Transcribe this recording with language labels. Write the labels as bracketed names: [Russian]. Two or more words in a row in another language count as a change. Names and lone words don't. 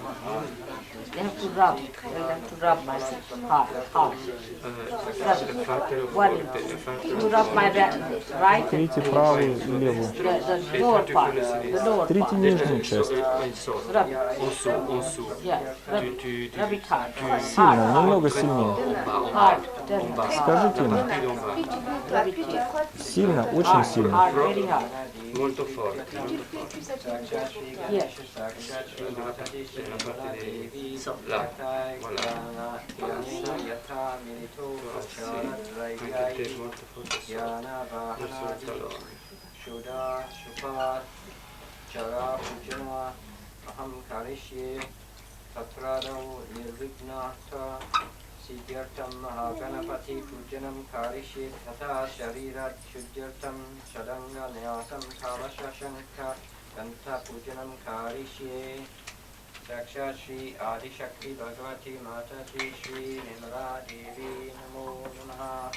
[Russian] Трите правую и левую. Трите нижнюю часть. Сильно, немного сильнее. Скажите ему. Сильно, очень сильно. [Italian] Molto forte. Là, voilà. Anche te molto forte. [Sanskrit] सिद्धार्थं महागणपति पूजनं करिष्ये तत शरीरात् शुद्धार्थं षडङ्ग न्यासं कवच शङ्ख घण्टा पूजनं करिष्ये साक्षात् श्री आदि शक्ति भगवती माताति श्री निम्र देवी नमो नमः